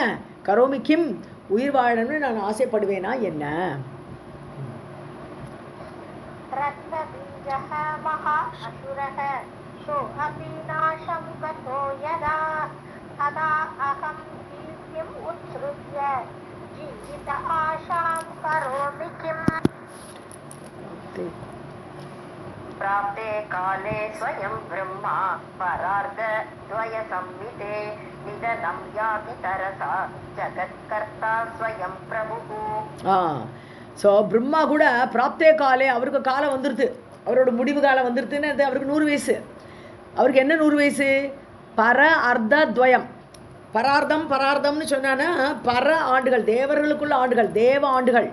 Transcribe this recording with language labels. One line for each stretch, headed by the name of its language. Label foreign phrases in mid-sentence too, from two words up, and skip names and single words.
Tamil: கரோமிக்கும், உயிர் வாழணும்னு நான் ஆசைப்படுவேனா என்ன?
Sanskrit: रक्तबीजः महा असुरः सोऽपि नाशं गतो यदा तदा अहं कीर्तिम् उत्सृज्य जीवित आशां करोमि किम्. प्राप्ते काले स्वयं ब्रह्मा परार्ध द्वय संविते निधनं याति तरसा जगत्कर्ता स्वयं प्रभुः.
Tamil: ஸோ பிரம்மா கூட
Sanskrit: प्राप्ते काले,
Tamil: அவருக்கு காலம் வந்துடுது, அவரோட முடிவு காலம் வந்துடுதுன்னு. அவருக்கு 100 வயசு. அவருக்கு என்ன 100 வயசு?
Sanskrit: पर अर्ध द्वयम्.
Tamil: பரார்த்தம்னு சொன்னான்னா பர ஆண்டுகள், தேவர்களுக்குள்ள ஆண்டுகள், தேவ ஆண்டுகள்.